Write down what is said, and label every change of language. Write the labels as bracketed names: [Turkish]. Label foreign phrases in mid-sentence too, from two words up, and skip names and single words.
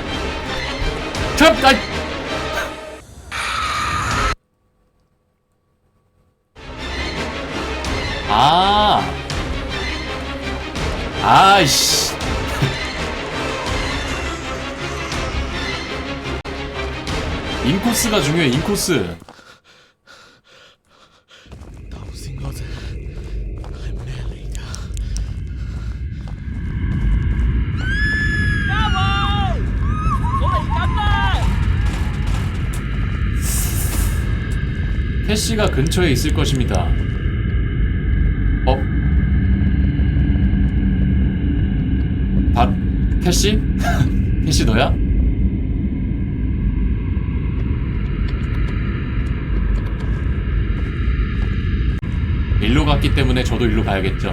[Korean] 아이씨. 인코스가 중요해. 인코스. [Cantonese] 頭先嗰隻係咩嚟㗎？嘉慧，我嚟緊啦！ [Korean] 캐시가 근처에 있을 것입니다. 캐시? 캐시 너야? 일로 갔기 때문에 저도 일로 가야겠죠.